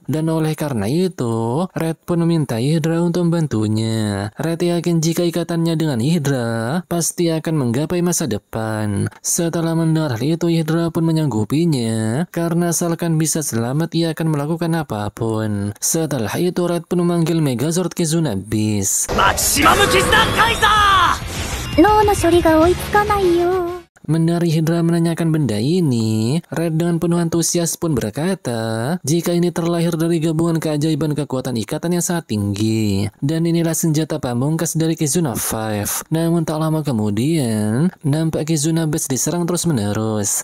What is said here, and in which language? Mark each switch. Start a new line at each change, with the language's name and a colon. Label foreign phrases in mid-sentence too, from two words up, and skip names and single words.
Indonesian: Dan oleh karena itu, Red pun meminta Hydra untuk membantunya. Red yakin jika ikatannya dengan Hydra pasti akan menggapai masa depan. Setelah mendengar hal itu, Hydra pun menyanggupinya, karena asalkan bisa selamat ia akan melakukan apapun. Setelah itu Red pun memanggil Megazord Kizuna Beast. マキシマムキズナカイザー
Japanese: 脳の処理が追いつかないよ。
Indonesian: Mendengar Hydra menanyakan benda ini, Red dengan penuh antusias pun berkata jika ini terlahir dari gabungan keajaiban kekuatan ikatan yang sangat tinggi. Dan inilah senjata pamungkas dari Kizuna 5. Namun tak lama kemudian, nampak Kizuna Beast diserang terus menerus.